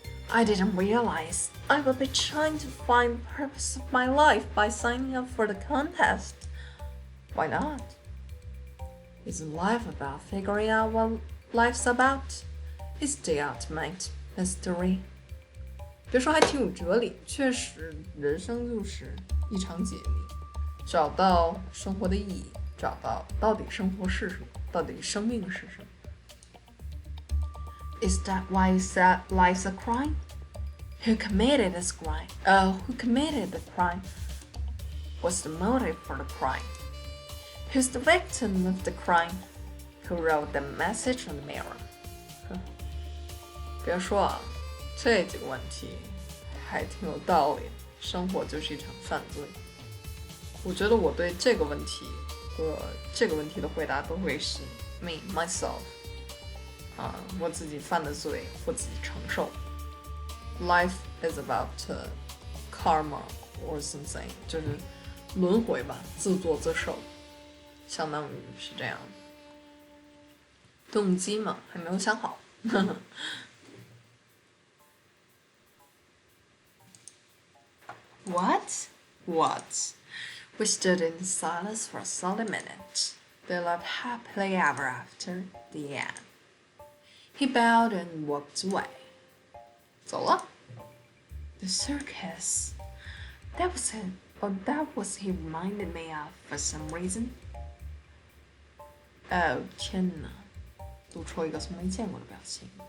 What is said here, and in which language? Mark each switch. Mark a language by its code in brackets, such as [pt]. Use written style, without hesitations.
[en] I didn't realize I would be trying to find the purpose of my life by signing up for the contest. Why not? Isn't life about figuring out what life's about? It's the ultimate mystery. [zh] 别说还挺有哲理，确实，人生就是一场解谜，找到生活的意义，找到底生活是什么，到底生命是什么。 [en] Is that why you said life's a crime? Who committed this crime? Who committed the crime? What's the motive for the crime? Who's the victim of the crime? Who wrote the message on the mirror? [zh] 别说啊，这几个问题还挺有道理。生活就是一场犯罪。我觉得我对这个问题和这个问题的回答都会是 [en] me myself。 [zh] 我自己犯的罪，我自己承受。 [en] Life is about karma or something， [zh] 就是轮回吧，自作自受，相当于是这样。动机嘛，还没有想好。 [en] What? What? We stood in silence for a solid minute. They lived happily ever after the end. He bowed and walked away. [zh] 走了。 [en] The circus. That was him, or that was he reminded me of for some reason. [zh] 哦，天哪！露出了一个从没见过的表情。